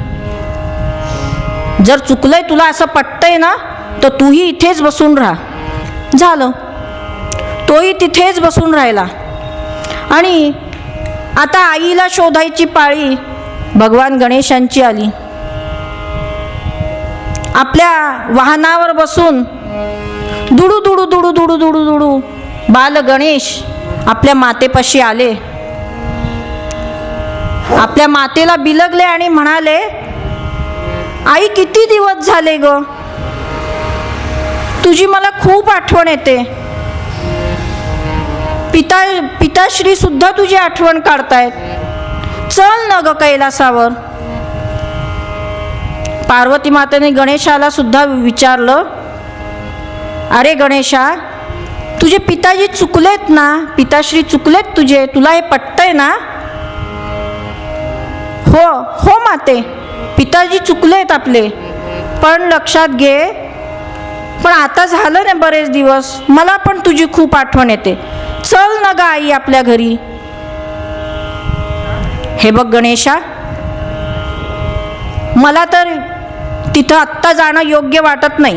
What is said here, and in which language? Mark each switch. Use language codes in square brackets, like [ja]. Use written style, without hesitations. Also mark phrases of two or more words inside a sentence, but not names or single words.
[mr] जर चुकलंय तुला असं पटतंय ना तर तूही इथेच बसून राहा. झालं, तोही तिथेच बसून राहिला. आणि आता आईला शोधायची पाळी भगवान गणेशांची आली. आपल्या वाहनावर बसून दुडू दुडू दुडू दुडू दुडू दुडू बाल गणेश आपल्या मातेपाशी आले. आपल्या मातेला बिलगले आणि म्हणाले, आई, किती दिवस झाले ग, तुझी मला खूप आठवण येते. पिताश्री सुद्धा तुझी आठवण काढतायत. चल न ग कैलासावर. पार्वती मातेने गणेशाला सुद्धा विचारलं, अरे गणेशा, तुझे पिताजी चुकलेत ना, पिताश्री चुकलेत तुझे, तुला हे पटतंय ना? हो हो माते, पिताजी चुकलेत आपले, पण लक्षात घे, पण आता झालं ना बरेच दिवस, मला पण तुझी खूप आठवण येते. चल ना ग आई आपल्या घरी. हे बघ गणेशा, मला तर तिथं आत्ता जाणं योग्य वाटत नाही.